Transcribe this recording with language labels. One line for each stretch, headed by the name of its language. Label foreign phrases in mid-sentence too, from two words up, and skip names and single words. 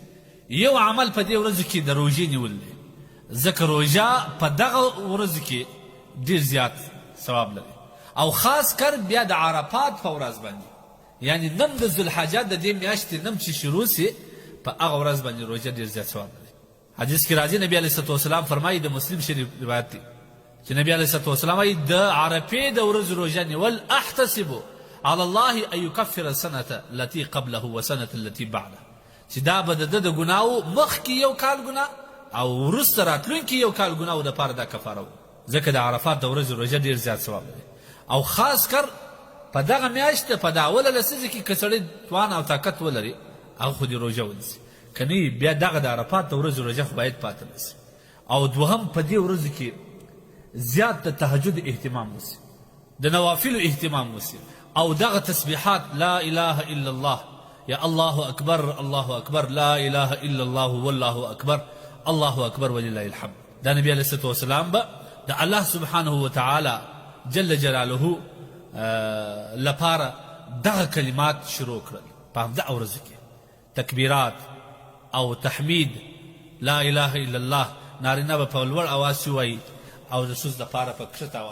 Pashto: یو عمل په دې ورځو کې د روژې نیول دی، ځکه روژه په دغه ورځو کې ډېر زیات ثواب لري او خاص کر بیا د عرفات په ورځ باندې، یعنی نن د ذوالحجه د دې میاشتې نم چې شروع سي په هغه ورځ باندې روژه ډېر زیات ثواب لري. حدیث کې راځي نبی
Arabic: علیه الصلاة والسلام
Pashto: فرمایي، د مسلم شریف روایت دی چې نبی
Arabic: علیه الصلاة والسلام
Pashto: وایي د عرفې د ورځې روژه نیول
Arabic: احتسب علی الله ان یکفر السنة التي قبله وسنة التي بعده،
Pashto: چې دا به د ده د ګناهو مخکې یو کال ګناه او وروسته راتلونکي یو کال ګناهو دپاره دا کفاره و. ځکه د عرفات د ورځې روژه ډېر زیات ثواب لري او خاص کر په دغه میاشت په د اوله لسیزه کې که سړی توان او طاقت ولري هغه خو دې روژه ونیسي، که نه بیا دغه د عرفات د ورځې روژه خو باید پاته نسي. او دوهم په دې ورځو کې زیات د تهجد اهتمام وسي، د نوافلو اهتمام وسي او دغه تسبیحات
Arabic: لا اله الا الله،
Pashto: یا
Arabic: الله اکبر الله اکبر، لا اله الا الله والله اکبر، الله اکبر ولله الحمد.
Pashto: دا نبی
Arabic: علیه الصلاة والسلام
Pashto: به د الله
Arabic: سبحانه وتعالی جل جلاله
Pashto: لپاره دغه کلمات شروع کړل په همدغه ورځو کې. تکبیرات او تحمید،
Arabic: لا اله الا الله
Pashto: نارینه به په لوړ اواز ووایي او د ښځو دپاره په کښته اواز.